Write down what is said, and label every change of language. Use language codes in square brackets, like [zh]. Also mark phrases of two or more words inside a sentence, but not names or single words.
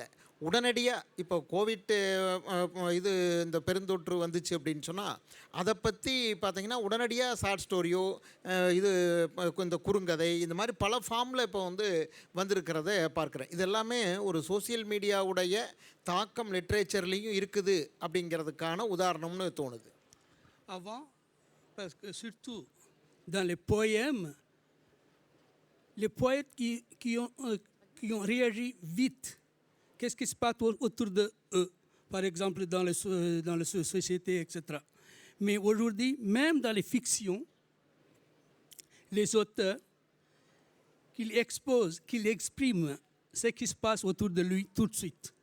[ta] உடனடியாக இப்போ கோவிட் இந்த பெருந்தொற்று வந்துச்சு அப்படின்னு சொன்னால் அதை பற்றி பார்த்திங்கன்னா உடனடியாக [en] short storyஓ [ta] இந்த குறுங்கதை இந்த மாதிரி பல ஃபார்மில் இப்போ வந்து வந்திருக்கிறத பார்க்குறேன். இது எல்லாமே ஒரு [en] social mediaவுடைய [ta] தாக்கம் லிட்ரேச்சர்லேயும் இருக்குது அப்படிங்கிறதுக்கான உதாரணம்னு தோணுது. [fr] Avant, parce que surtout dans les poèmes, les poètes qui ont réagi vite, qu'est-ce qui se passe autour d'eux, par exemple dans les sociétés, etc. Mais aujourd'hui, même dans les fictions, les auteurs, qu'ils exposent, qu'ils expriment ce qui se passe autour de lui tout de suite.